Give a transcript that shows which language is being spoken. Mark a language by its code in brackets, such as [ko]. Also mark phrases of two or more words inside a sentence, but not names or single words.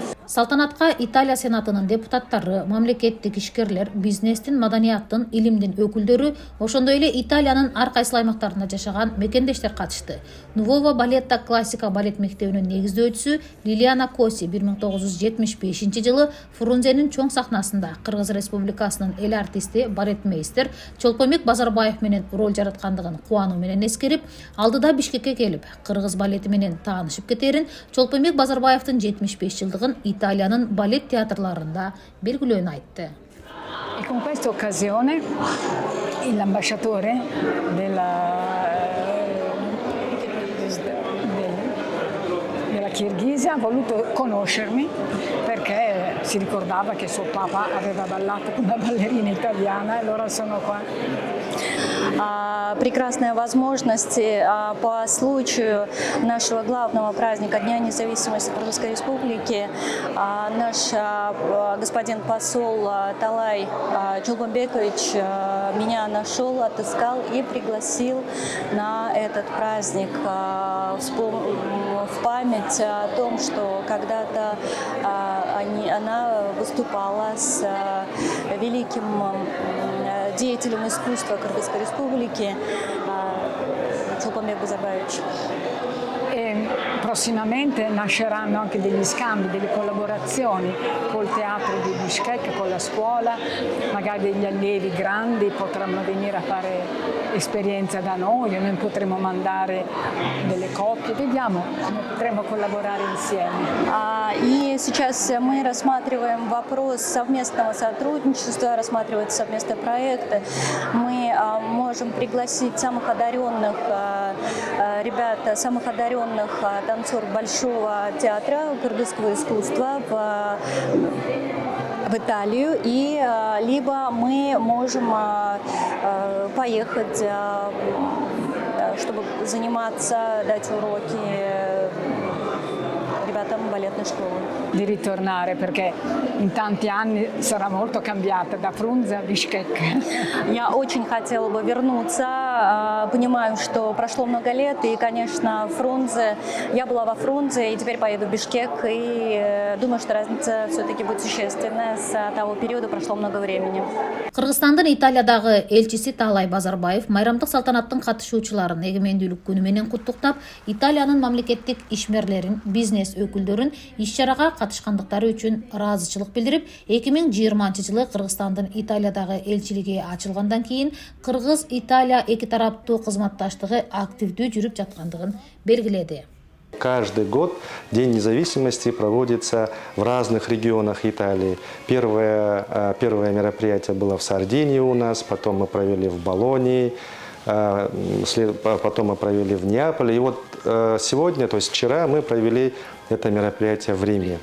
[ky] Салтанатка Италия Сенатынын депутаттары, мамлекеттик ишкерлер, бизнестин, маданияттын, илимдин өкүлдөрү, ошондой эле Италиянын ар кайсы аймактарында жашаган мекендештер катышты. Nuova Baletta классика балет мектебинин негиздөөчүсү Лилиана Коси 1975 жылы Фрунзенин чоң сахнасында Кыргыз Республикасынын эл артисти, балетмейстер Чолпонбек Базарбаев менен роль жараткандыгын кубануу менен эскерип, алдыда Бишкекке келип, кыргыз балети менен таанышып кетерин, Чолпонбек Базарбаевдин 75 жылдыгын Италиянын балет театрларында белгилөөнү айтты. [it] E con questa occasione l'ambasciatore della Kirghisia ha voluto conoscermi perché si ricordava che suo papà aveva ballato con una ballerina italiana e allora sono qua. [ru] Прекрасная возможность по случаю нашего главного праздника Дня независимости Кыргызской Республики. Наш господин посол Талай Чулпонбекович меня нашел, отыскал и пригласил на этот праздник в память о том, что когда-то она выступала с великим деятелем искусства Кыргызской Республики Чолпонбек Базарбаевич. [it] Prossimamente nasceranno anche degli scambi, delle collaborazioni col teatro di Bishkek, con la scuola, magari degli allievi grandi potranno venire a fare esperienza da noi, noi potremo mandare delle coppie, vediamo come potremo collaborare insieme. [ru] И сейчас мы рассматриваем вопрос совместного сотрудничества, рассматриваются совместные проекты. Мы можем пригласить самых одаренных ребят, самых одаренных танцоров Большого театра кыргызского искусства в в Италию, и либо мы можем поехать, чтобы заниматься, дать уроки ribadam balletne школы. [it] Di ritornare perché in tanti anni sarà molto cambiata da Frunze a Bishkek. [ru] Я очень хотела бы вернуться. Понимаю, что прошло много лет, и, конечно, Фрунзе. Я была во Фрунзе, и теперь поеду в Бишкек, и думаю, что разница все-таки будет существенная. С того периода прошло много времени. [ky] Кыргызстандын Италиядагы элчиси Таалай Базарбаев майрамдык салтанаттын катышуучуларын эгемендүүлүк күнү менен куттуктап, Италиянын мамлекеттик ишмерлерин, бизнес өкүлдөрүн иш-чарага катышкандыктары үчүн ыраазычылык билдирип, 2020-жылы Кыргызстандын Италиядагы элчилиги ачылгандан кийин Кыргыз-Италия эки тараптуу кызматташтыгы активдүү жүрүп жаткандыгын белгиледи. [ru] Каждый год День независимости проводится в разных регионах Италии. Первое мероприятие было в Сардинии у нас, потом мы провели в Болонии, потом мы провели в Неаполе. И вот сегодня, то есть вчера, мы провели это мероприятие в Риме.